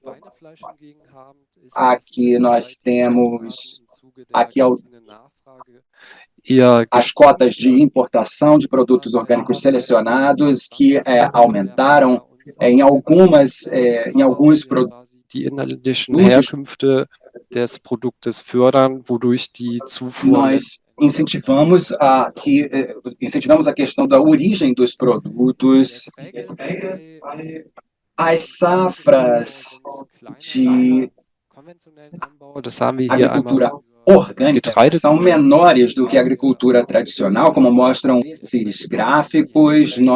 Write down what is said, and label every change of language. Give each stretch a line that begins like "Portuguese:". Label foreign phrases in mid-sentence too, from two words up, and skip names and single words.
Portuguese: Aqui nós temos as cotas de importação de produtos orgânicos selecionados, que aumentaram em alguns produtos.
German: Die inländischen Herkünfte des Produktes fördern, wodurch die Zufuhr.
Portuguese: Nós incentivamos a questão da origem dos produtos, as safras de agricultura orgânica são menores do que a agricultura tradicional, como mostram esses gráficos.